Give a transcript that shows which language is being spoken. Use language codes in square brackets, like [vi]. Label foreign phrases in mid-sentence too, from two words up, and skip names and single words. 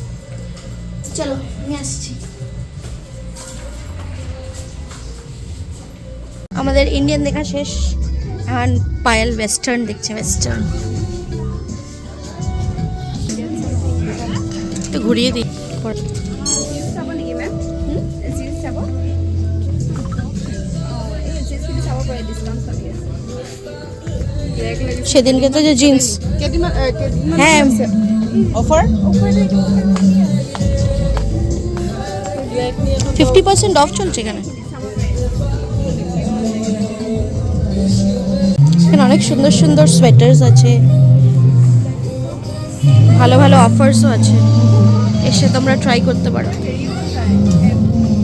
[bn] চলো আমি আসছি। আমাদের ইন্ডিয়ান দেখা শেষ, এখন পায়েল ওয়েস্টার্ন দেখছে। ওয়েস্টার্ন একটু ঘুরিয়ে দিই। [as] চাব নেকি মেম? জিন্স চাব? এই জিন্স কিন্তু চাব পাৰে, ডিছকাউণ্ট চলি আছে। ব্লেক লাগিছে। [bn] সেদিনকে তো যে জিন্স, [as] কেইদিনমান [bn] হ্যাঁ অফার 50% অফ চলছে এখানে। এখানে অনেক সুন্দর সুন্দর সোয়েটার্স আছে, ভালো ভালো অফার্সও আছে, এসে তোমরা ট্রাই করতে পারো।